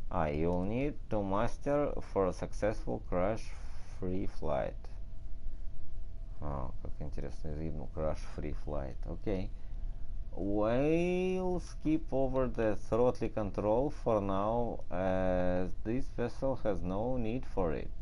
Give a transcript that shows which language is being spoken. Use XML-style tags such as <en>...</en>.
<en>You'll need to master for a successful crash-free flight.</en> <ru>Как интересно, видно,</ru> <en>crash-free flight. Okay. We'll skip over the throttle control for now, as this vessel has no need for it.</en>